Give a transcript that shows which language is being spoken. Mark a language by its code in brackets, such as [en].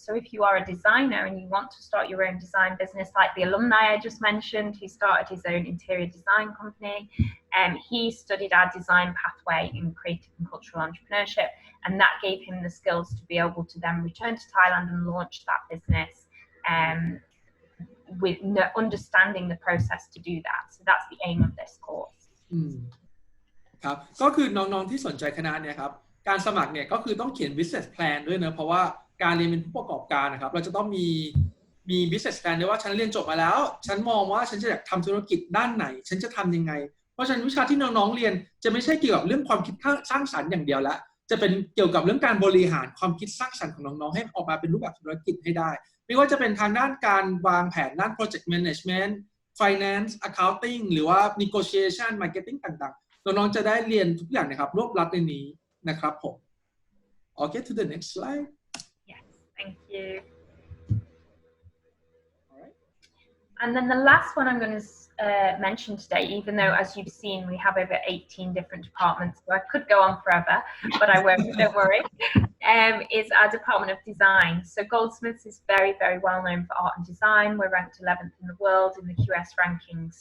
[en] So if you are a designer and you want to start your own design business, like the alumni I just mentioned, who started his own interior design company, he studied our design pathway in creative and cultural entrepreneurship, and that gave him the skills to be able to then return to Thailand and launch that business with understanding the process to do that. So that's the aim of this course. [th] ครับก็คือน้องๆที่สนใจคณะเนี่ยครับการสมัครเนี่ยก็คือต้องเขียน business plan ด้วยนะเพราะว่าการเรียนเป็นผู้ประกอบการนะครับเราจะต้องมี business plan ด้วยว่าฉันเรียนจบมาแล้วฉันมองว่าฉันจะอยากทำธุรกิจด้านไหนฉันจะทำยังไงเพราะฉะนั้นวิชาที่น้องๆเรียนจะไม่ใช่เกี่ยวกับเรื่องความคิดสร้างสรรค์อย่างเดียวแล้วจะเป็นเกี่ยวกับเรื่องการบริหารความคิดสร้างสรรค์ของน้องๆให้ออกมาเป็นรูปแบบธุรกิจให้ได้ไม่ว่าจะเป็นทางด้านการวางแผนด้าน project management finance accounting หรือว่า negotiation marketing ต่างๆน้องๆจะได้เรียนทุกอย่างนะครับรวบรัดในนี้นะครับผม [en] Okay, to the next slide. Yes, thank you. All right. And then the last one I'm going to mention today, even though as you've seen we have over 18 different departments, so I could go on forever, but I won't, don't worry, is our Department of Design. So Goldsmiths is very, very well known for art and design. We're ranked 11th in the world in the QS rankings.